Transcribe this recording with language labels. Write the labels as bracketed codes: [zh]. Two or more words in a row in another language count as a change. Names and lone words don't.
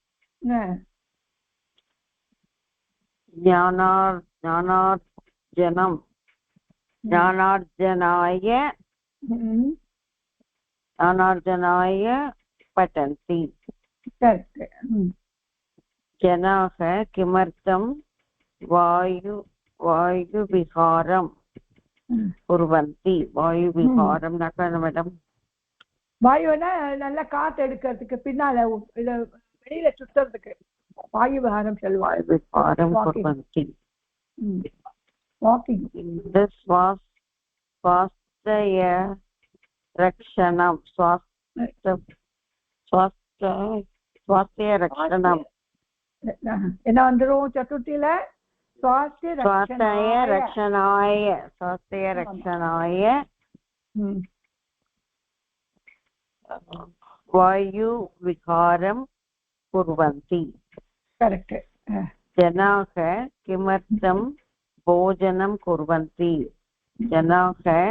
[sa] ज्ञानार्जनाय पठन्ति जनाः किमर्थं वायुविहारं कुर्वन्ति वायुविहारं न मैडम [ta] வாயுனா நல்லா காத்து எடுக்கிறதுக்கு பின்னால வெளியில சுத்துறதுக்கு வாயு விஹாரம் சொல்லுவாங்க [sa] विहारं कुर्वन्ति [en] வாக்கிங் this was [sa] स्वास्थ्य रक्षणम् स्वास्थ्य रक्षणम् [ta] என்ன வந்துரும் சதுர்த்தியில [sa] स्वास्थ्य रक्षणाय वायु विहारं कुर्वन्ति [en] करेक्ट [sa] जनाः किमर्थं भोजनं कुर्वन्ति जनाः